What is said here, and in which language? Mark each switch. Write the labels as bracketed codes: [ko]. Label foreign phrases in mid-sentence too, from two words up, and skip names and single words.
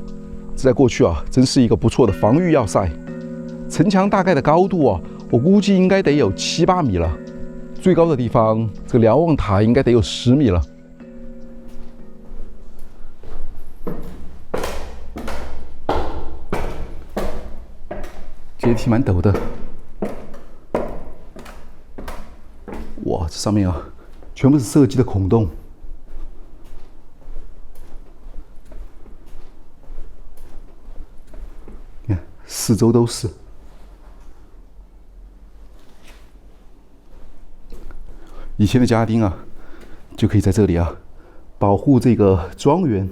[zh] 這在過去啊，真是一個不錯的防禦要塞。城牆大概的高度啊，我估計應該得有7、8米了。最高的地方，這個瞭望塔應該得有10米了。階梯蠻陡的。哇，這上面啊，全部是射擊的孔洞。你看，四周都是。以前的家丁啊，就可以在這裡啊，保護這個莊園。